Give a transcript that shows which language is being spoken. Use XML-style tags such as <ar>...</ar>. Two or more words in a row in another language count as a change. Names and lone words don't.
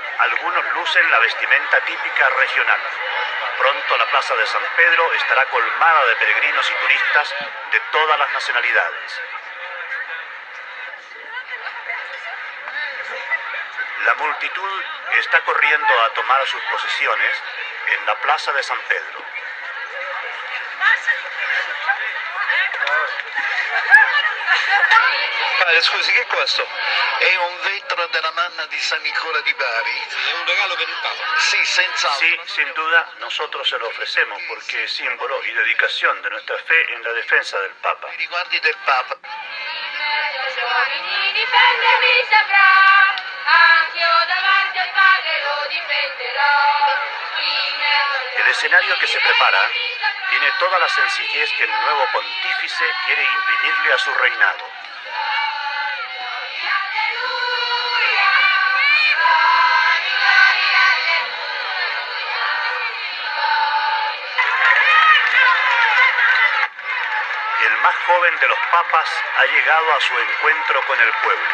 <es>Algunos lucen la vestimenta típica regional. Pronto la Plaza de San Pedro estará colmada de peregrinos y turistas de todas las nacionalidades. La multitud está corriendo a tomar sus posiciones en la Plaza de San Pedro.</es> <it>Padre, scusi, che è questo? È un vetro della manna di San Nicola di Bari. È un regalo per il Papa. Sí, senz'altro.</it> <es>Sí, sin duda, nosotros se lo ofrecemos porque es símbolo y dedicación de nuestra fe en la defensa del Papa.</es> <it>I riguardi del Papa. Giovani, difendermi saprà, anch'io davanti al padre lo difenderò.</it> <es>El escenario que se prepara tiene toda la sencillez que el nuevo pontífice quiere imprimirle a su reinado. El más joven de los papas ha llegado a su encuentro con el pueblo.</es>